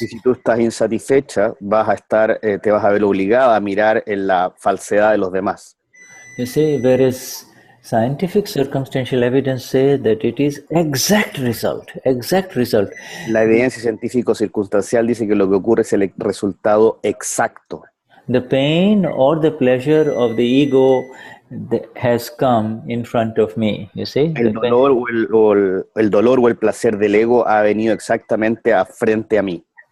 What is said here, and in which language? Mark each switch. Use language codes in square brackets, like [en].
[es] Y si tú estás insatisfecha, te vas a ver obligada a mirar en la falsedad de los demás. [en] You see, whereas scientific circumstantial evidence say that it is exact result. [es] La evidencia científico-circunstancial dice que lo que ocurre es el resultado exacto. [en] The pain or the pleasure of the ego has come in front of me, you see? [es] El dolor o el placer del ego ha venido exactamente frente a mí.